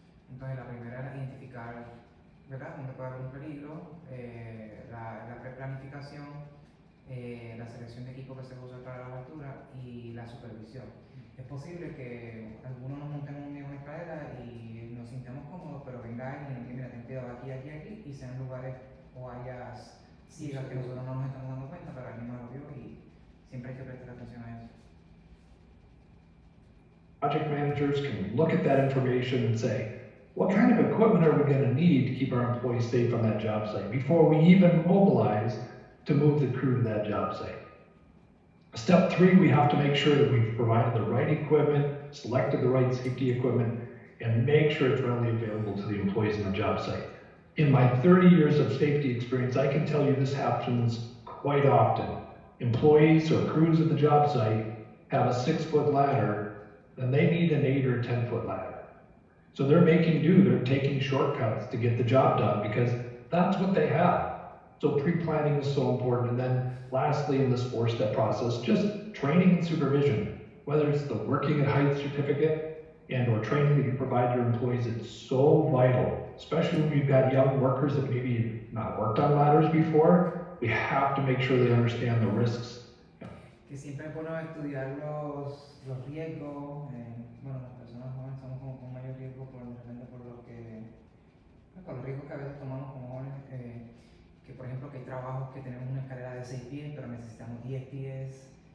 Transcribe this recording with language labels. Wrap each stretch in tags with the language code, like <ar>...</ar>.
<es>Entonces la primera era identificar, ¿verdad?, dónde puede haber un peligro, la preplanificación, la selección de equipo que se usa para la altura y la supervisión. Es posible que algunos nos montemos en una escalera y nos sintamos cómodos, pero venga alguien y nos diga, mira, ten cuidado aquí, aquí, aquí, y sean lugares o áreas ciegas que nosotros no nos estamos dando cuenta, pero alguien más lo vio y siempre hay que prestar atención a eso.</es> <en>Project managers can look at that information and say, what kind of equipment are we going to need to keep our employees safe on that job site before we even mobilize to move the crew to that job site? Step 3, we have to make sure that we've provided the right equipment, selected the right safety equipment, and make sure it's readily available to the employees on the job site. In my 30 years of safety experience, I can tell you this happens quite often. Employees or crews at the job site have a 6-foot ladder, then they need an 8 or 10-foot ladder. So they're making do, they're taking shortcuts to get the job done because that's what they have. So pre-planning is so important. And then lastly, in this 4-step process, just training and supervision, whether it's the working at height certificate and or training that you provide your employees, it's so vital, especially when you've got young workers that maybe not worked on ladders before. We have to make sure they understand the risks.</en> <es>Que siempre es bueno estudiar los riesgos. Bueno, las personas jóvenes somos como con mayor riesgo por de repente por los riesgos que a veces tomamos como jóvenes. Que por ejemplo que hay trabajos que tenemos una escalera de 6 pies, pero necesitamos 10 pies.</es>